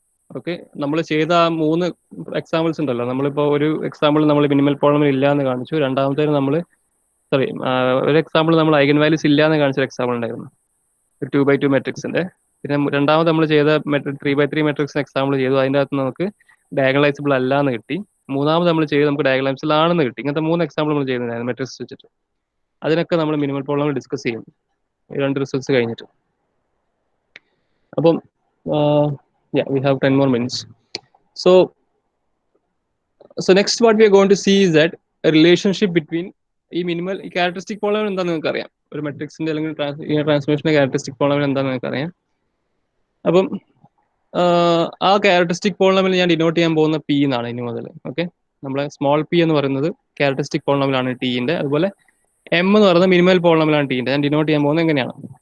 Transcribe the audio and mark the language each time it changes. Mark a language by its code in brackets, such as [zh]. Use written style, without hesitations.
[ml] Okay, നമ്മൾ ചെയ്ത 3 examples ഉണ്ടല്ലോ, നമ്മളിപ്പോൾ ഒരു എക്സാമ്പിൾ നമ്മൾ മിനിമൽ പോളിനോമിയൽ ഇല്ല എന്ന് കാണിച്ചു, രണ്ടാമത്തേന് നമ്മൾ ഒരു എക്സാമ്പിൾ നമ്മൾ ഐഗൻ വാല്യൂസ് ഇല്ല എന്ന് കാണിച്ച എക്സാമ്പിൾ ഉണ്ടായിരുന്നു 2x2 മെട്രിക്സിന്റെ. പിന്നെ രണ്ടാമത് നമ്മൾ ചെയ്ത 3x3 മെട്രിക്സിന് എക്സാമ്പിൾ ചെയ്തു, അതിൻ്റെ അകത്ത് നമുക്ക് ഡയഗണലൈസബിൾ അല്ല എന്ന് കിട്ടി. മൂന്നാമത് നമ്മൾ ചെയ്ത് നമുക്ക് ഡയഗണലൈസബിൾ ആണെന്ന് കിട്ടി. ഇങ്ങനത്തെ 3 എക്സാമ്പിൾ നമ്മൾ ചെയ്യുന്നതായിരുന്നു മെട്രിക്സ് വെച്ചിട്ട്. അതിനൊക്കെ നമ്മൾ മിനിമൽ പോളിനോമിയൽ ഡിസ്കസ് ചെയ്യും ഈ 2 റിസൾട്ട്സ് കഴിഞ്ഞിട്ട്. [en] അപ്പം yeah, we have 10 more minutes. So next what we are going to see is that a relationship between [ml] ഈ മിനിമൽ ഈ ക്യാരക്ടറിസ്റ്റിക് പോളിനോമിയൽ എന്താണെന്ന് നിങ്ങൾക്ക് അറിയാം. ഒരു മെട്രിക്സിന്റെ അല്ലെങ്കിൽ ട്രാൻസ്ഫോർമേഷന്റെ ക്യാരക്ടറിസ്റ്റിക് പോളിനോമിയൽ എന്താണെന്ന് നിങ്ങൾക്ക് അറിയാം. അപ്പം ആ ക്യാരക്ടറിസ്റ്റിക് പോളിനോമിയൽ ഞാൻ ഡിനോട്ട് ചെയ്യാൻ പോകുന്ന P എന്നാണ് ഇനി മുതൽ. ഓക്കെ, നമ്മളെ സ്മോൾ p എന്ന് പറയുന്നത് ക്യാരക്ടറിസ്റ്റിക് പോളിനോമിയൽ ആണ് ടീന്റെ. അതുപോലെ M എന്ന് പറയുന്നത് മിനിമൽ പോളിനോമിയൽ ആണ് ടീന്റെ. ഞാൻ ഡിനോട്ട് ചെയ്യാൻ പോകുന്നത് എങ്ങനെയാണ്?